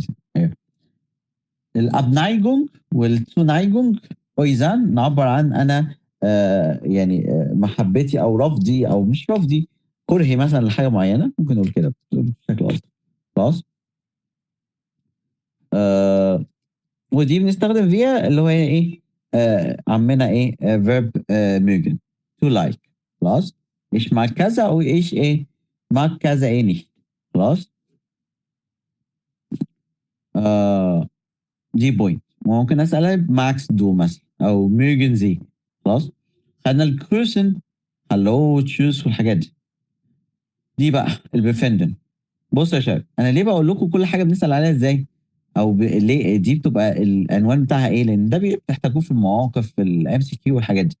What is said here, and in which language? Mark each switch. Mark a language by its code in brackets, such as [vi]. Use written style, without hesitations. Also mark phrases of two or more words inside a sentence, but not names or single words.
[ar] ايوه، [de] Abneigung und Zuneigung [ar] اويزان نعبر عن انا يعني محبتي او رفضي او مش رفضي، كرهي مثلا لحاجه معينه، ممكن نقول كده بشكل افضل. خلاص، آه ودي بنستخدم فيها اللي هو ايه، عمنا ايه، [de] Verb mögen, [en] to like. [ar] خلاص، [de] ich mag [ar] كذا او ich ايه mag كذا ايه nicht. خلاص، آه [en] the point. [ar] ممكن اسالها [de] magst du [ar] مثلا او [de] mögen sie. [ar] خلاص، خدنا الكروسن، [de] Hallo tschüss [ar] والحاجات دي بقى البفندن. بص يا شباب، انا ليه بقول لكم كل حاجه بنسال عليها ازاي، او ليه دي بتبقى العنوان بتاعها ايه، لان ده بتحتاجوه في المواقف في الام سي كيو والحاجات دي.